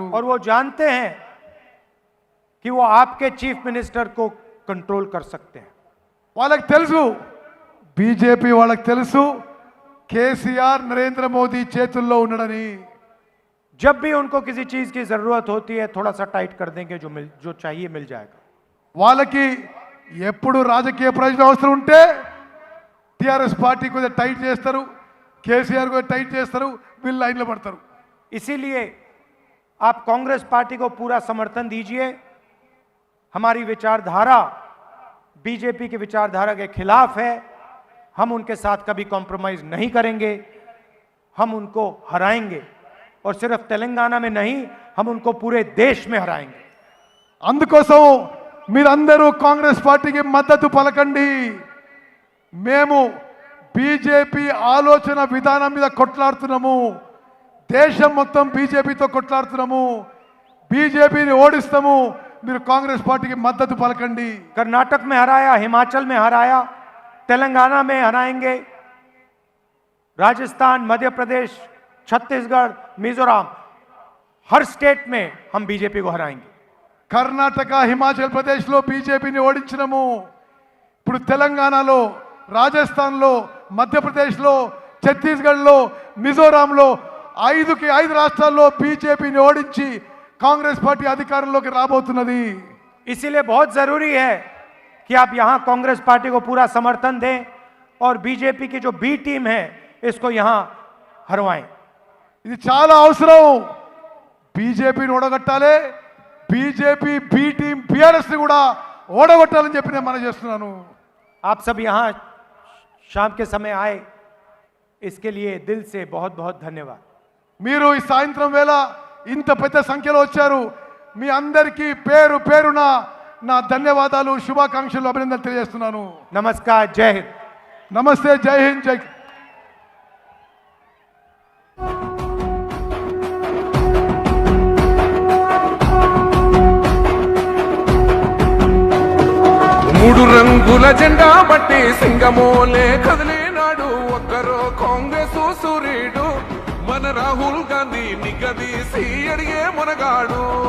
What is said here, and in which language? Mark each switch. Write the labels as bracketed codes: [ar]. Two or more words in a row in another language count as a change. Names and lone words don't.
[hi] और वो जानते हैं कि वो आपके [en] chief minister [hi] को कंट्रोल कर सकते हैं. [te] వాళ్ళకి తెలుసు, బీజేపీ వాళ్ళకి తెలుసు కేసీఆర్ నరేంద్ర మోదీ చేతుల్లో ఉన్నాడని. [hi] जब भी उनको किसी चीज की जरूरत होती है थोड़ा सा टाइट कर देंगे, जो चाहिए मिल जाएगा. [te] వాళ్ళకి ఎప్పుడు రాజకీయ ప్రయోజనం అవసరం ఉంటే టీఆర్ఎస్ పార్టీ కొద్దిగా టైట్ చేస్తారు, కేసీఆర్ కొద్దిగా టైట్ చేస్తారు, వీళ్ళు లైన్లో పడతారు. [hi] इसीलिए आप कांग्रेस पार्टी को पूरा समर्थन दीजिए. हमारी विचारधारा बीजेपी की विचारधारा के खिलाफ है. हम उनके साथ कभी कॉम्प्रोमाइज नहीं करेंगे. हम उनको हराएंगे और सिर्फ तेलंगाना में नहीं, हम उनको पूरे देश में हराएंगे. [te] అందుకోసం మీరందరూ కాంగ్రెస్ పార్టీకి మద్దతు పలకండి. మేము బీజేపీ ఆలోచన విధానం మీద కొట్లాడుతున్నాము. దేశం మొత్తం బీజేపీతో కొట్లాడుతున్నాము. బీజేపీని ఓడిస్తాము. మీరు కాంగ్రెస్ పార్టీకి మద్దతు పలకండి. [hi] कर्नाटक में हराया, हिमाचल में हराया, तेलंगाना में हराएंगे, राजस्थान, मध्य प्रदेश, छत्तीसगढ़, मिजोरम, हर स्टेट में हम बीजेपी को हराएंगे. [te] కర్ణాటక, హిమాచల్ ప్రదేశ్లో బీజేపీని ఓడించినాము. ఇప్పుడు తెలంగాణలో, రాజస్థాన్లో, మధ్యప్రదేశ్లో, ఛత్తీస్గఢ్లో, మిజోరాంలో 5 రాష్ట్రాల్లో బీజేపీని ఓడించి కాంగ్రెస్ పార్టీ అధికారంలోకి రాబోతున్నది. [hi] इसीलिए बहुत जरूरी है कि आप यहां कांग्रेस पार्टी को पूरा समर्थन दें और बीजेपी की जो [en] B team [hi] है इसको यहां हरवाएं. [te] ఇది చాలా అవసరం. బీజేపీని ఓడగొట్టాలి, బీజేపీ [en] B team [te] బీఆర్ఎస్ ని కూడా ఓడగొట్టాలని చెప్పి నేను మనం చేస్తున్నాను. [hi] आप सब यहां शाम के समय आए, इसके लिए दिल से बहुत बहुत धन्यवाद. [te] మీరు ఈ సాయంత్రం వేళ ఇంత పెద్ద సంఖ్యలో వచ్చారు. మీ అందరికీ పేరు పేరున నా ధన్యవాదాలు, శుభాకాంక్షలు, అభినందనలు తెలియజేస్తున్నాను. [hi] नमस्कार, जय हिंद. [te] నమస్తే, జై హింద్, జై. మూడు రంగుల జెండా బట్టి సింగమోలే కదిలినాడు ఒక్కరో కాంగ్రెస్ సూర్యుడు మన రాహుల్ గాంధీ నిగదీసి అడిగే మునగాడు.